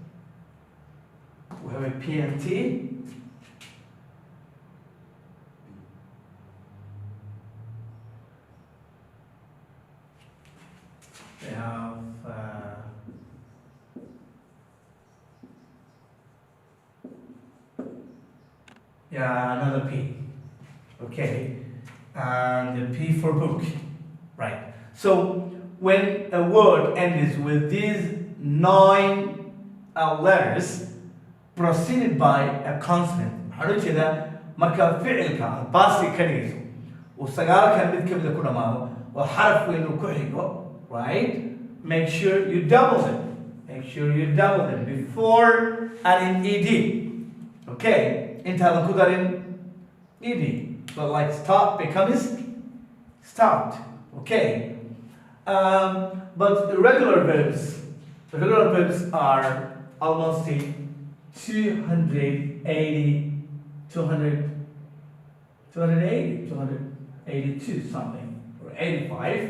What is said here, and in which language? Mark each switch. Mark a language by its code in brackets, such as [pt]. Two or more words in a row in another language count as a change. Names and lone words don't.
[en] We have a P and T. We have another P. Okay, and the P for book, right? So when a word ends with these 9 letters preceded by a consonant, [so] waxaan u jeedaa marka ficilka baasi ka dhigayso uu sagaalkan mid ka mid ku dhamaado oo xaraf weyn uu ku xigo, [en] right? Make sure you double them before adding ed. [so] Okay, intaadan ku darin ed. [en] But like stop becomes stopped. Okay. But irregular verbs are almost 282 something, or 85.